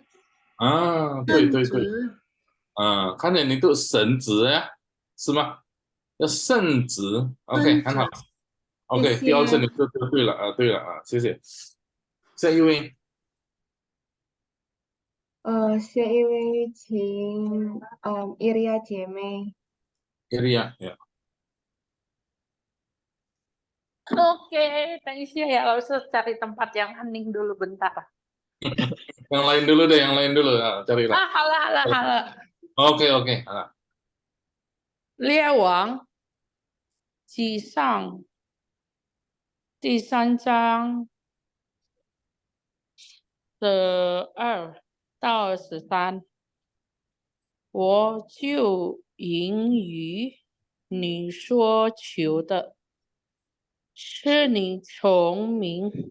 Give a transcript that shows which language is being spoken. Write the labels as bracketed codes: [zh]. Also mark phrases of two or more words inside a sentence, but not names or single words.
[zh] 对对对。看见你读神职呀，是吗？要圣职 ，OK， 很好。OK， 第二次你就对了对了谢谢。下一位。下一位请Iria 姐妹。 [id] Iria ya. Oke, thanks ya langsung cari tempat yang hening dulu bentar. Yang lain dulu deh, yang lain dulu. Carilah. Halo. Oke. [zh] 列王纪上第3章12到23，我就应允你所求的，是你聪明